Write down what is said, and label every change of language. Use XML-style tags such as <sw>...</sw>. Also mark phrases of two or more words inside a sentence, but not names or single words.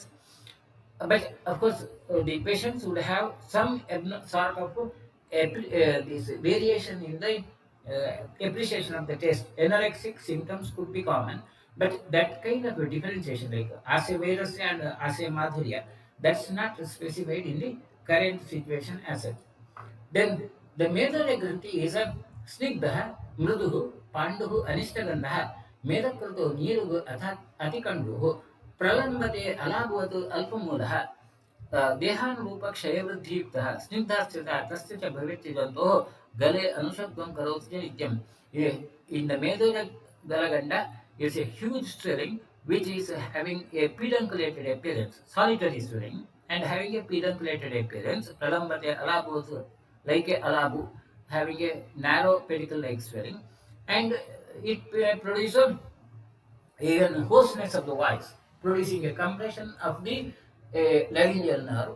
<en>But of course, the patients would have some sort of this variation in the appreciation of the taste. Anorexic symptoms could be common, but that kind of a differentiation, like</en> <sa>आस्य वैरस्य</sa> <en>and</en> <sa>आस्य माधुर्य,</sa> <en>that's not specified in the current situation as such. Then the</en> <sa>मेदोल ग्रन्थि</sa> <en>is a</en> <sa>स्निग्धः, मृदुः, पाण्डुः, अनिष्टगन्धः, मेदःकृतः, नीरुक्, अतिकण्डुः, प्रलम्बते, अलाबुवत्, अल्पमूलः, देहानुरूप क्षयवृद्धियुक्तः स्निग्धास्थितः तस्य च भवेत् जन्तोः गले अनुशब्दं करोति च नित्यम्.</sa> <en>In the Medoja Galaganda, it's a huge swelling which is having a pedunculated appearance, solitary swelling, and having a pedunculated appearance,</en> <sa>प्रलम्बते अलाबु,</sa> <en>like a alabu, having a narrow pedicle-like swelling, and it produces even hoarseness of the voice, producing a compression of the laryngeal nerve.</en>